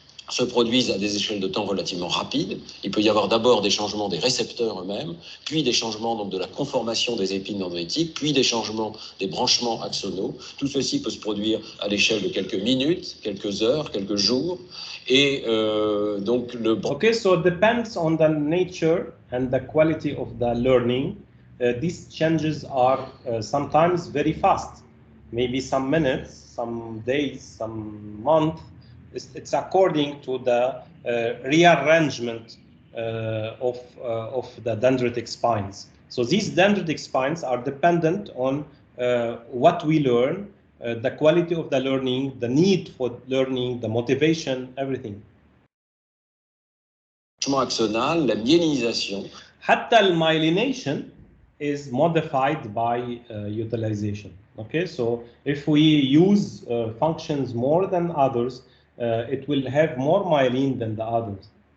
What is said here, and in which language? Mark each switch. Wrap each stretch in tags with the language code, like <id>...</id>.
<fr>se produisent à des échelles de temps relativement rapides. Il peut y avoir d'abord des changements des récepteurs eux-mêmes, puis des changements donc, de la conformation des épines dendritiques, puis des changements des branchements axonaux. Tout ceci peut se produire à l'échelle de quelques minutes, quelques heures, quelques jours. Et donc le...</fr> <en>Okay, so it depends on the nature and the quality of the learning. These changes are sometimes very fast, maybe some minutes, some days, some months. It's according to the rearrangement of the dendritic spines. So these dendritic spines are dependent on what we learn, the quality of the learning, the need for learning, the motivation, everything.</en> <fr>Axonal, la myélinisation.</fr> <ar>حتى</ar> <en>المyelination is modified by utilization. Okay, so if we use functions more than others, it will have more myelin than the others.</en>